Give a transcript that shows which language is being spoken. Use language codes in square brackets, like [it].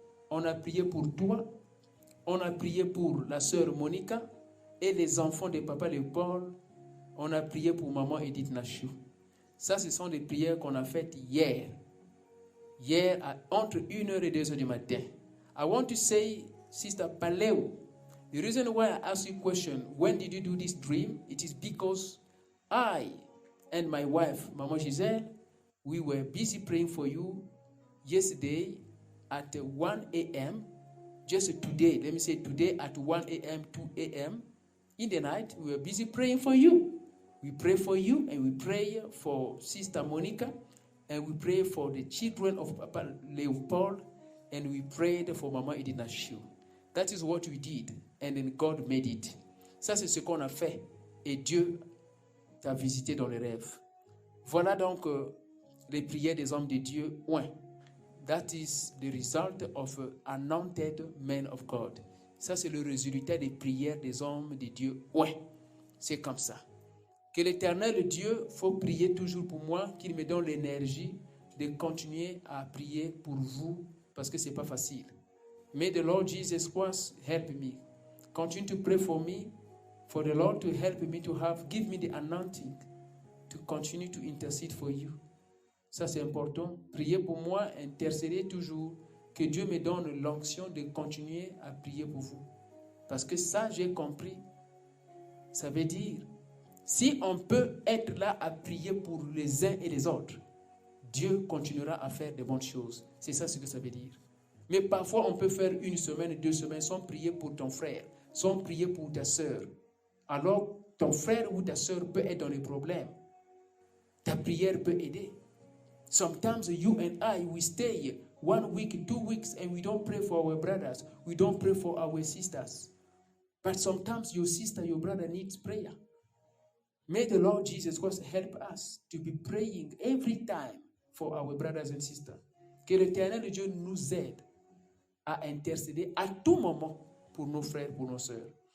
[fr] On a prié pour toi. On a prié pour la sœur Monica et les enfants de papa Léopold. On a prié pour maman Edith Nachou. Ça, ce sont des prières qu'on a faites hier. Hier, entre 1h et 2h du matin. [en] I want to say, Sister Paleo, the reason why I ask you a question, when did you do this dream? It is because I and my wife, Maman Gisèle, we were busy praying for you yesterday at 1 a.m. Just today, let me say today at 1 a.m., 2 a.m. In the night, we were busy praying for you. We pray for you and we pray for Sister Monica and we pray for the children of Papa Leopold and we prayed for Maman Edith Nachou. That is what we did and then God made it. [fr] Ça, c'est ce qu'on a fait et Dieu t'a visité dans les rêves. Voilà donc les prières des hommes de Dieu. Ouais. [en] That is the result of anointed men of God. [fr] Ça, c'est le résultat des prières des hommes de Dieu. Ouais, c'est comme ça. Que l'Éternel Dieu, faut prier toujours pour moi, qu'il me donne l'énergie de continuer à prier pour vous, parce que ce n'est pas facile. [en] May the Lord Jesus Christ help me. Continue to pray for me, for the Lord to help me to give me the anointing to continue to intercede for you. [fr] Ça, c'est important. Priez pour moi, intercédez toujours. Que Dieu me donne l'onction de continuer à prier pour vous. Parce que ça, j'ai compris. Ça veut dire, si on peut être là à prier pour les uns et les autres, Dieu continuera à faire de bonnes choses. C'est ça ce que ça veut dire. Mais parfois, on peut faire 1 semaine, 2 semaines sans prier pour ton frère, sans prier pour ta soeur. Alors, ton frère ou ta soeur peut être dans les problèmes. Ta prière peut aider. [en] Sometimes you and I, we stay 1 week, 2 weeks, and we don't pray for our brothers. We don't pray for our sisters. But sometimes your sister, your brother needs prayer. May the Lord Jesus Christ help us to be praying every time for our brothers and sisters. [fr] Que l'Éternel Dieu nous aide à intercéder à tout moment pour nos frères, pour nos sœurs.